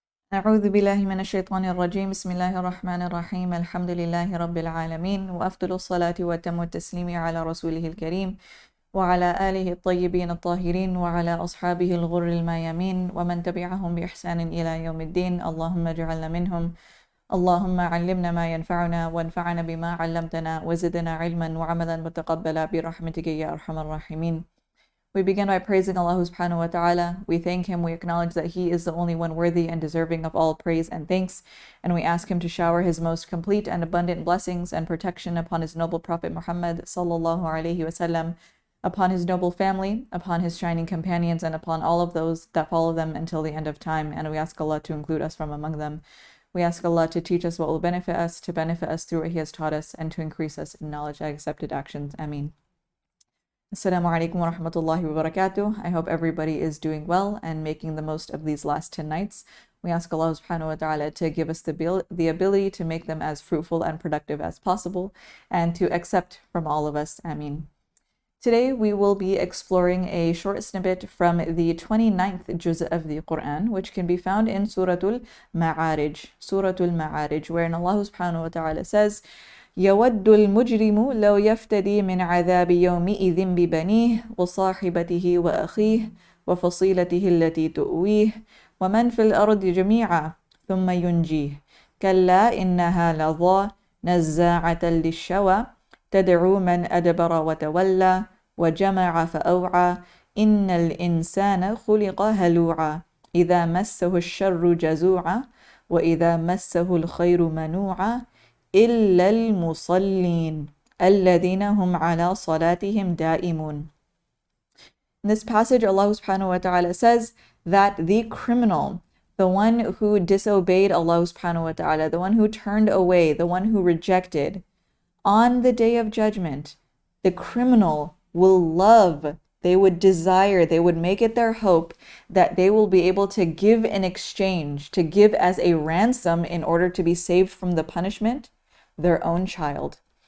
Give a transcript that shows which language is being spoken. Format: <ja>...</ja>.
<ar>أعوذ بالله من الشيطان الرجيم بسم الله الرحمن الرحيم الحمد لله رب العالمين وأفضل الصلاة وأتم التسليم على رسوله الكريم وعلى آله الطيبين الطاهرين وعلى أصحابه الغر الميامين ومن تبعهم بإحسان إلى يوم الدين اللهم اجعلنا منهم اللهم علمنا ما ينفعنا وانفعنا بما علمتنا وزدنا علما وعملا متقبلا برحمتك يا أرحم الراحمين.</ar> <en>We begin by praising Allah subhanahu wa ta'ala. We thank Him, we acknowledge that He is the only one worthy and deserving of all praise and thanks, and we ask Him to shower His most complete and abundant blessings and protection upon His noble Prophet Muhammad sallallahu alaihi wasallam, upon His noble family, upon His shining companions, and upon all of those that follow them until the end of time, and we ask Allah to include us from among them. We ask Allah to teach us what will benefit us, to benefit us through what He has taught us, and to increase us in knowledge and accepted actions. Ameen.</en> <ar>Assalamu alaikum wa rahmatullahi wa barakatuh.</ar> <en>I hope everybody is doing well and making the most of these last 10 nights. We ask Allah subhanahu wa ta'ala to give us the ability to make them as fruitful and productive as possible and to accept from all of us. Ameen. Today we will be exploring a short snippet from the 29th juz of the Qur'an, which can be found in Suratul Ma'arij, wherein Allah subhanahu wa ta'ala says,</en> <ar>يود المجرم لو يفتدي من عذاب يومئذ ببنيه وصاحبته وأخيه وفصيلته التي تؤويه ومن في الأرض جميعا ثم ينجيه كلا إنها لظى نزاعة للشوى تدعو من أدبر وتولى وجمع فأوعى إن الإنسان خلق هلوعا إذا مسه الشر جزوعا وإذا مسه الخير منوعا إلا المصلين الذين هم على صلاتهم دائمون.</ar> <en>In this passage, Allah subhanahu wa ta'ala says that the criminal, the one who disobeyed Allah subhanahu wa ta'ala, the one who turned away, the one who rejected, on the day of judgment, the criminal will love, they would desire, they would make it their hope that they will be able to give in exchange, to give as a ransom in order to be saved from the punishment, their own child.</en>